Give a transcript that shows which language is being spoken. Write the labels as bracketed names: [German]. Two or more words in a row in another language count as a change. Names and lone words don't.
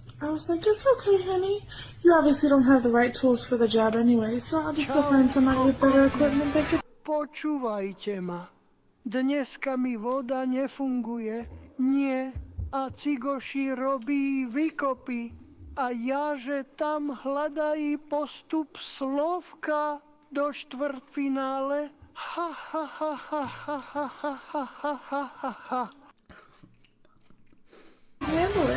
[English] I was like, "It's okay, honey. You obviously don't have the right tools for the job anyway, so I'll just go find somebody with better equipment that could..." [Slovak] Počúvajte ma. Dneska mi voda nefunguje. Nie. A Cigoši robí výkopy. A ja, že tam hľadají postup Slovka do štvrtfinále. Ha, ha, ha, ha, ha, ha, ha, ha, ha, ha, ha, ha. [English] handle it.